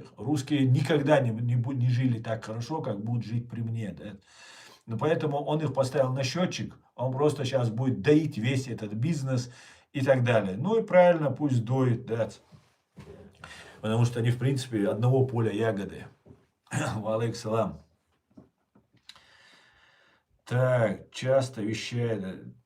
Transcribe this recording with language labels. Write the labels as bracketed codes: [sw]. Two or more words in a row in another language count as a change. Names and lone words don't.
[ru] Русские никогда не жили так хорошо, как будут жить при мне. Да. Но поэтому он их поставил на счетчик. Он просто сейчас будет доить весь этот бизнес и так далее. Ну и правильно, пусть доит, да. Потому что они, в принципе, одного поля ягоды. [ar] وعليكم السلام. [ru] Так, часто вещает.